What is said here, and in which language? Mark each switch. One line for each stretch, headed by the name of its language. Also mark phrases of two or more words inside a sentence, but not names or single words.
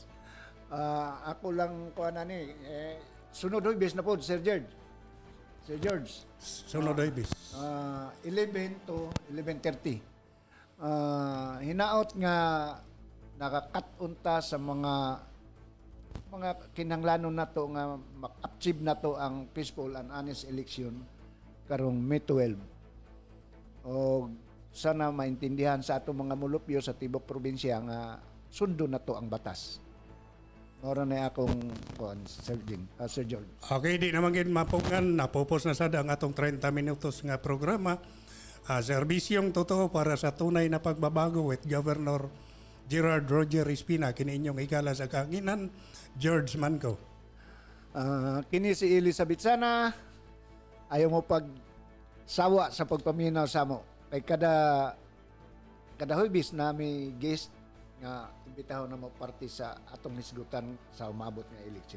Cebuano: Ako lang ko ni sunod bis na po Sir George. Sunod ay bis. 11 to 11:30. Hinaot nga nakakat-unta sa mga kinahanglanon nato nga mak-achieve nato ang
English: peaceful and honest election
Cebuano: karong May 12.
Filipino: O sana maintindihan
Cebuano: sa ato mga mulupyo sa tibok probinsya nga sundo nato ang batas. Mora na akong Sir George. Okay, di naman gid mapugan, napupos na sad ang atong 30 minutos nga programa.
Filipino: Serbisyong totoo para sa tunay na pagbabago
English: with Governor
Filipino: Gerard Roger Espina.
Cebuano: Kini inyong igala sa kahanginan, George Manco. Kini si Elizabeth Sana, ayaw mo sawa sa pagpaminaw sa mo. Kay kada Huwebes na may guest nga imbitaho na mo parte sa atong hisgutan sa umabot nga eleksyon.